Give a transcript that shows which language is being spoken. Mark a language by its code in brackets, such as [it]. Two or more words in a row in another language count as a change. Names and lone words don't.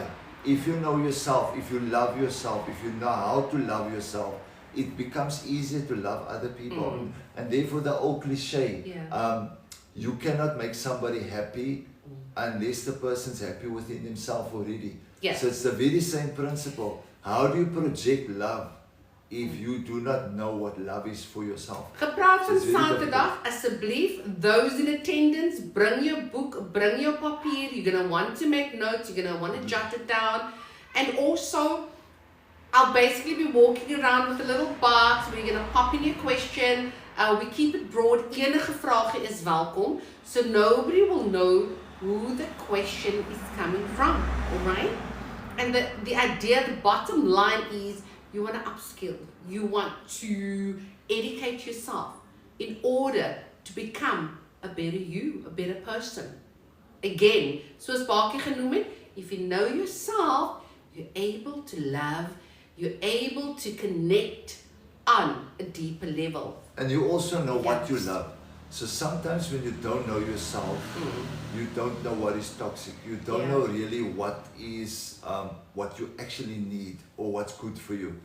[en] If you know yourself, if you love yourself, if you know how to love yourself, it becomes easier to love other people. And therefore the old cliche, you cannot make somebody happy unless the person's happy within himself already. So it's the very same principle. How do you project love if you do not know what love is for yourself? [af] Gepraat van Saterdag, asseblief, [en] those in attendance, bring your book, bring your papier. You're going to want to make notes, you're going to want to jot it down. And also, I'll basically be walking around with a little box where you're going to pop in your question. We keep it broad. [af] Enige vraag is welkom. [en] So nobody will know who the question is coming from. Alright? And the idea, the bottom line is, you want to upskill. You want to educate yourself in order to become a better you, a better person. Again, [af] soos Bakkie genoem het, [en] if you know yourself, you're able to love, you're able to connect on a deeper level. And you also know what you love. So sometimes when you don't know yourself, you don't know what is toxic. You don't know really what is what you actually need or what's good for you.